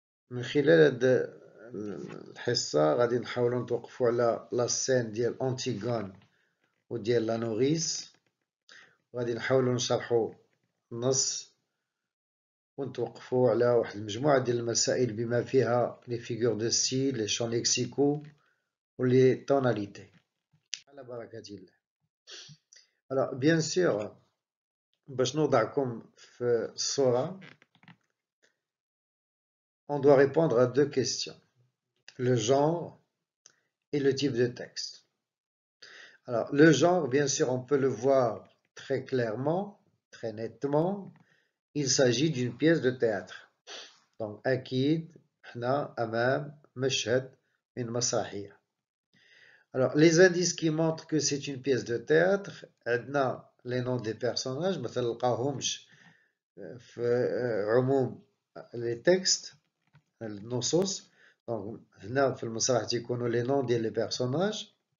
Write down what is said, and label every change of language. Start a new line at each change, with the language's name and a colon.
Arabic: من خلال هذا الحصة غادي نحاولوا نتوقفوا على لا سين ديال أنتيغون وديال لانوريس، وغادي نحاولوا نشرحوا النص ونتوقفوا على واحد المجموعة ديال المسائل بما فيها
French: لي فيغور دو ستيل، لي شون ليكسيكو ولي توناليتي.
Arabic: على بركة الله.
French: Alors, bien sûr,
Arabic: باش نوضعكم في الصورة
French: on doit répondre à deux questions: le genre et le type de texte. Alors, le genre, bien sûr, on peut le voir très clairement, très nettement. Il s'agit d'une pièce de théâtre.
Arabic: Donc, أكيد إحنا أمام مشهد من مسرحية.
French: Alors, les indices qui montrent que c'est une pièce de théâtre,
Arabic: عندنا
French: les noms des personnages,
Arabic: مثلا نلقاهمش في عموم
French: les textes,
Arabic: النصوص. Donc, هنا في المسرح تيكونوا
French: les noms
Arabic: ديال
French: les personnages.